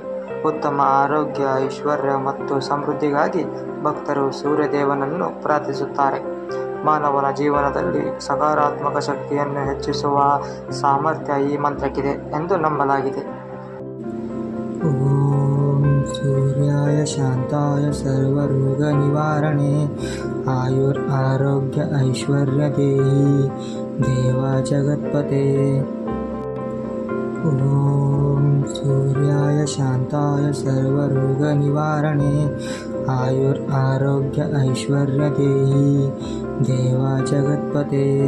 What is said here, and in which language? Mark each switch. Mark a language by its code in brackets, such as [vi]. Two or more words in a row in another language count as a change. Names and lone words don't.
[kn] ಉತ್ತಮ ಆರೋಗ್ಯ, ಐಶ್ವರ್ಯ ಮತ್ತು ಸಮೃದ್ಧಿಗಾಗಿ ಭಕ್ತರು ಸೂರ್ಯದೇವನನ್ನು ಪ್ರಾರ್ಥಿಸುತ್ತಾರೆ. ಮಾನವನ ಜೀವನದಲ್ಲಿ ಸಕಾರಾತ್ಮಕ ಶಕ್ತಿಯನ್ನು ಹೆಚ್ಚಿಸುವ ಸಾಮರ್ಥ್ಯ ಈ ಮಂತ್ರಕ್ಕಿದೆ ಎಂದು ನಂಬಲಾಗಿದೆ. [sa] ಓಂ ಸೂರ್ಯಾಯ ಶಾಂತಾಯ ಸರ್ವರೋಗ ನಿವಾರಣೆ ಆಯುರ್ ಆರೋಗ್ಯ ಐಶ್ವರ್ಯ ದೇಹಿ ದೇವ ಜಗತ್ಪತೆ. ಓಂ ಸೂರ್ಯಾಯ ಶಾಂತಾಯ ಸರ್ವರೋಗ ನಿವಾರಣೆ ಆಯುರ್ ಆರೋಗ್ಯ ಐಶ್ವರ್ಯ ದೇಹಿ ದೇವ ಜಗತ್ಪತೆ.